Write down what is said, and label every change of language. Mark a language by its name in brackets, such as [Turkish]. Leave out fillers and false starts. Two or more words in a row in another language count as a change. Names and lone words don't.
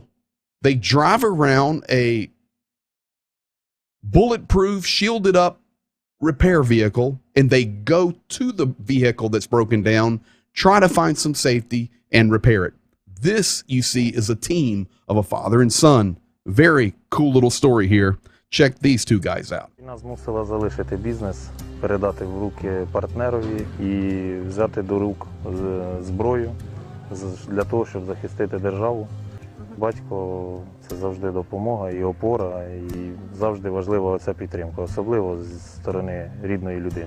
[English] They drive around a bulletproof, shielded up repair vehicle, and they go to the vehicle that's broken down, try to find some safety and repair it. This, you see, is a team of a father and son. Very cool little story here. Check these two guys out. [Ukrainian] Війна змусила залишити бізнес, передати в руки партнерові і взяти до рук зброю для того, щоб захистити державу. Батько – це завжди допомога і опора, і завжди важлива ця підтримка, особливо зі сторони рідної людини.